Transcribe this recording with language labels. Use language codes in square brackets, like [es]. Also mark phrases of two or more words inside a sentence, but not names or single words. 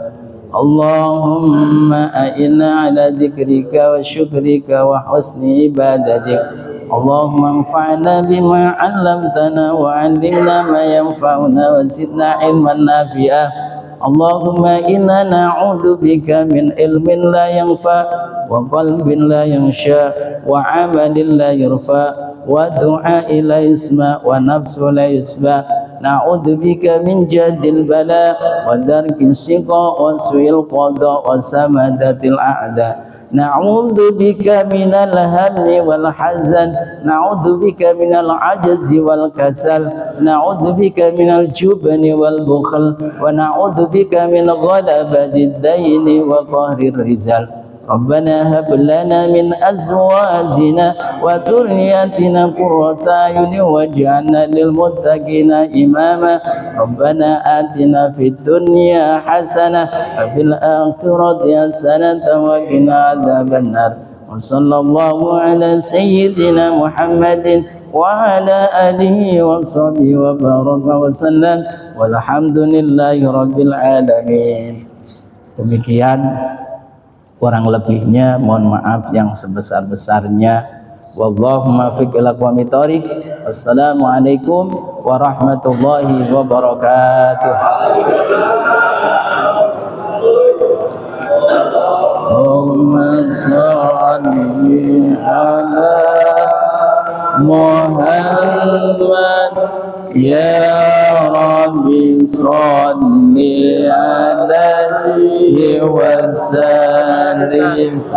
[ar] اللهم أعنا على ذكرك وشكرك وحسن عبادتك. اللهم انفعنا بما علمتنا وعلمنا ما ينفعنا وزدنا علما نافعا. اللهم إنا نعوذ بك من علم لا ينفع وقلب لا يخشع وعمل لا يرفع ودعاء لا يسمع ونفس لا تشبع'. نعوذ بك من جهد البلاء ودرك الشقاء وسوء القضاء وشماتة الأعداء. نعوذ بك من الهم والحزن، نعوذ بك من العجز والكسل، نعوذ بك من الجبن والبخل، ونعوذ بك من غلبة الدين وقهر الرجال. ربنا هب لنا من أزواجنا وذرياتنا قرة أعين واجعلنا للمتقين إماما. ربنا آتنا في الدنيا حسنة وفي الآخرة حسنة وقنا عذاب النار. وصلى الله على سيدنا محمد وعلى آله وصحبه وبارك وسلم والحمد لله رب العالمين. [id] Demikian kurang lebihnya mohon maaf yang sebesar-besarnya. [ar] والله الموفق إلى أقوم الطريق. والسلام عليكم ورحمة الله وبركاته. اللهم صل على محمد يا رب صل عليه وسلم.